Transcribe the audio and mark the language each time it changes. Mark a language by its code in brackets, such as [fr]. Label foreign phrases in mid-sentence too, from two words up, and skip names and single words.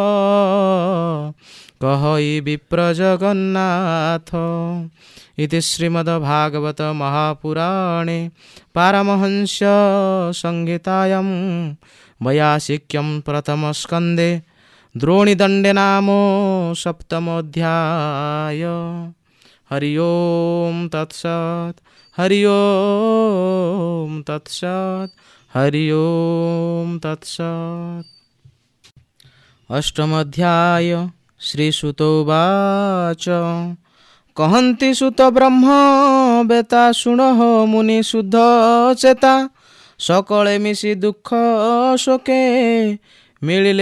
[or] କହଇ ବିପ୍ର ଜଗନ୍ନାଥ [sa] ଇତି ଶ୍ରୀମଦ୍ଭାଗବତ ମହାପୁରାଣେ ପାରମହଂସ ସଂହିତାୟାଂ ବୟାସିକ୍ୟଂ ପ୍ରଥମ ସ୍କନ୍ଧେ ଦ୍ରୋଣିଦଣ୍ଡେ ନାମो ସପ୍ତମୋऽଧ୍ୟାୟ हरि ओम तत्सत् हरि ओम तत्सत् हरि ओम तत्सत् अष्टमोऽध्याय श्रीसुत उवाच [or] କହନ୍ତି ସୁତ ବ୍ରହ୍ମ ବେତା ଶୁଣଃ ମୁନି ଶୁଦ୍ଧ ଚେତା ସକଳେ ମିଶି ଦୁଃଖ ଶୋକେ ମିଳିଲେ